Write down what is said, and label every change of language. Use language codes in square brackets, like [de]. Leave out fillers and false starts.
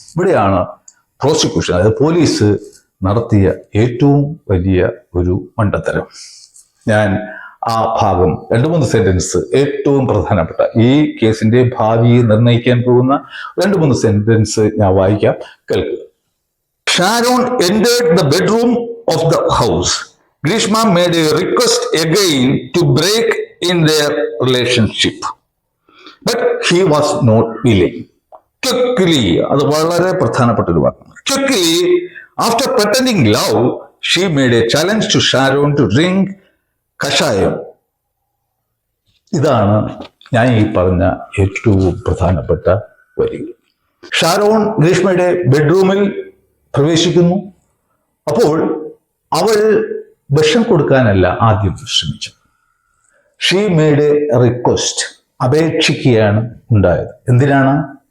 [ml] ഇവിടെയാണ് പ്രോസിക്യൂഷൻ, അതായത് പോലീസ് നടത്തിയ ഏറ്റവും വലിയ ഒരു മണ്ടത്തരം. ഞാൻ ആ ഭാഗം 2-3 സെന്റൻസ്, ഏറ്റവും പ്രധാനപ്പെട്ട ഈ കേസിന്റെ ഭാവിയെ നിർണ്ണയിക്കാൻ പോകുന്ന 2-3 സെന്റൻസ് ഞാൻ വായിക്കാം, കേൾക്കുക. [en] Sharon entered the bedroom of the house. Grishma made a request again to break in their relationship, but he was not willing. [ml] Quickly, അത് വളരെ പ്രധാനപ്പെട്ട ഒരു വാക്കാണ്. [en] Quickly, after pretending love, she made a challenge to Sharon to drink kashayam. [ml] ഇതാണ് ഞാൻ ഈ പറഞ്ഞ ഏറ്റവും പ്രധാനപ്പെട്ട വരികൾ. ഷാരോൺ ഗ്രീഷ്മയുടെ ബെഡ്റൂമിൽ പ്രവേശിക്കുന്നു. അപ്പോൾ അവൾ വിഷം കൊടുക്കാനല്ല ആദ്യം ശ്രമിച്ചത്. [en] she made a request, [ml] അപേക്ഷിക്കുകയാണ് ഉണ്ടായത്. എന്തിനാണ്?